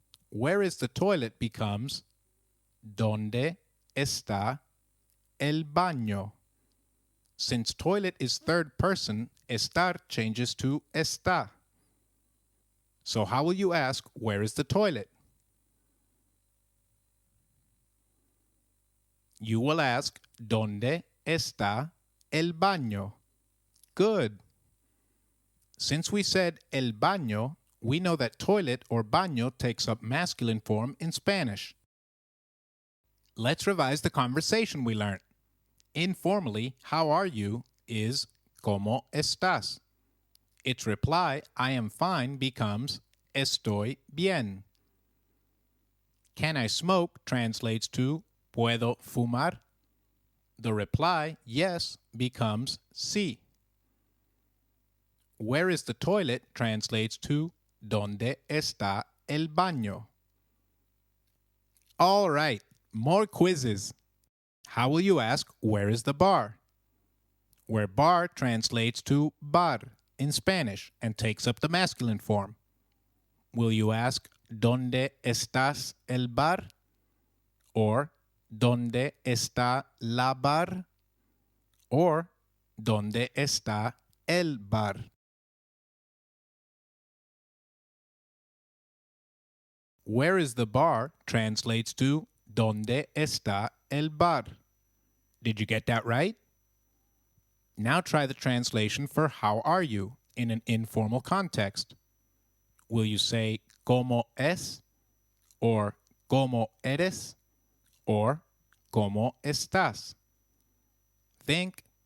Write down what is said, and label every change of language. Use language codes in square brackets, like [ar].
[en] Where is the toilet becomes [es] ¿Dónde está el baño? [en] Since toilet is third person, estar changes to está. So how will you ask, where is the toilet? You will ask, [es] ¿Dónde está el baño? [en] Good. Since we said el baño, we know that toilet or baño takes up masculine form in Spanish. Let's revise the conversation we learned. Informally, how are you is [es] ¿Cómo estás? [en] Its reply, I am fine, becomes [es] estoy bien. [en] Can I smoke translates to [es] ¿Puedo fumar? [en] The reply, yes, becomes sí. Where is the toilet translates to [es] ¿Dónde está el baño? [en] All right, more quizzes. How will you ask, where is the bar? Where bar translates to bar in Spanish and takes up the masculine form. Will you ask, [es] ¿Dónde estás el bar? Or, ¿Dónde está la bar? Or, ¿Dónde está el bar? [en] Where is the bar translates to [es] ¿Dónde está el bar? [en] Did you get that right? Now try the translation for how are you in an informal context. Will you say [es] ¿Cómo es? [en] Or [es] ¿Cómo eres? [en] Or [es] ¿Cómo estás? [en] Think.